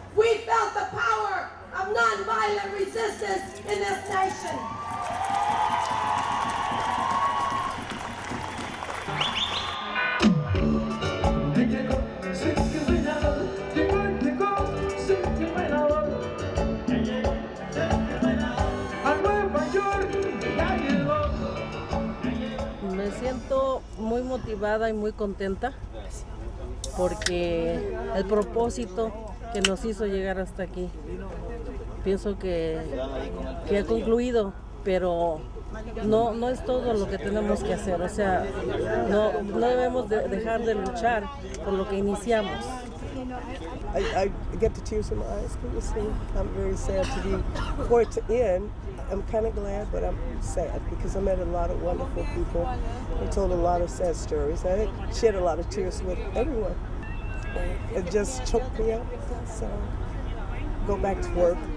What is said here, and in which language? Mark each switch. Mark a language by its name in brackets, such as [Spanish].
[English] We felt the power of nonviolent resistance in this nation. [Spanish] Me siento muy motivada y muy contenta porque el propósito que nos hizo llegar hasta aquí, pienso que ha concluido, pero no es todo lo que tenemos que hacer, o sea, no debemos dejar de luchar por lo que iniciamos. [English] I get the tears in my eyes, can you see? I'm very sad to be, for it to end. I'm kind of glad, but I'm sad because I met a lot of wonderful people. They told a lot of sad stories. I shed a lot of tears with everyone. It just choked me up, so go back to work.